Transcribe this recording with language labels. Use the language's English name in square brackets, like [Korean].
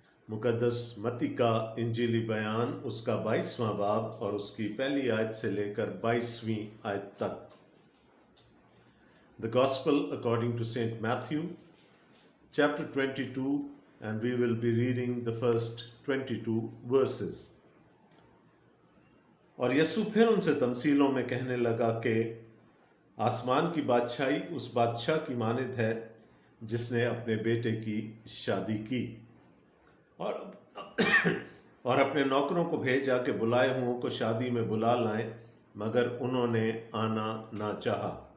[Hindi] मुकद्दस मत्ती का इंजीली बयान उसका 22वां बाब और उसकी पहली आयत से लेकर 22वीं आयत तक। [English] The gospel according to Saint Matthew chapter 22 and we will be reading the first 22 verses। [Hindi] और यीशु फिर उनसे तमसीलों में कहने लगा कि आसमान की बादशाही उस बादशाह की मानित है जिसने अपने बेटे की शादी की और अपने नौकरों को भेजा कि बुलाए हुओं को शादी में बुला लाएं, मगर उन्होंने आना ना चाहा।